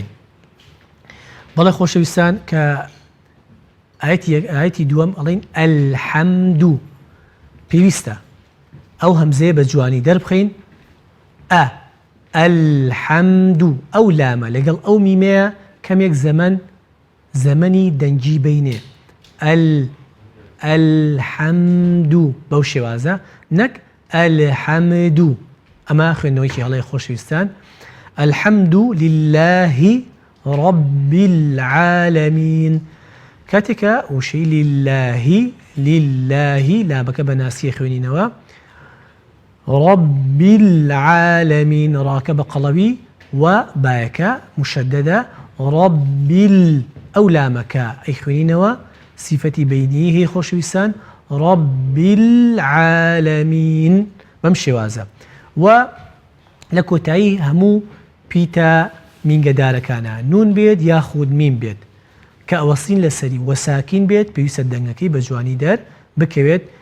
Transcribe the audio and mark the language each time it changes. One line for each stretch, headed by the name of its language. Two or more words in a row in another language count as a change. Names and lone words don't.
Central Kurdish: بەڵێ خۆشەویستان کە ئاەتی دووەم ئەڵێن ئەلحەمدو پێویستە ئەو هەمزەیە بە جوانی دەربخەین ئەلحەمدو ئەو لامە لەگەڵ ئەو میمەیە کەمێک زەمەنی دەنگی بینێ ئەلحەمدو بەو شێوازە نەک ئەلحەمدو ئەمە خوێندنەوەیکی هەڵەیە خۆشەویستان
Arabic: الحەمدو لله رب العالمين
Central Kurdish: کاتێکە وشەی لله لامەکە بە ناسیە خوێنینەوە
Arabic: رب العالمين
Central Kurdish: ڕاکە بە قەڵەوی و بایەکە مشەددە رب ئەو لامەکە ئەی خوێنینەوە صفەتی بینی هەیە خۆشەویستان
Arabic: رب العالمین
Central Kurdish: بەم شێوازە و لە کۆتایی هەموو پیتە مینگەدارەکانە نون بێت یاخود میم بێت کە ئەوەسین لەسەری وەساکین بێت پێویستە دەنگەکەی بە جوانی دەر بکەوێت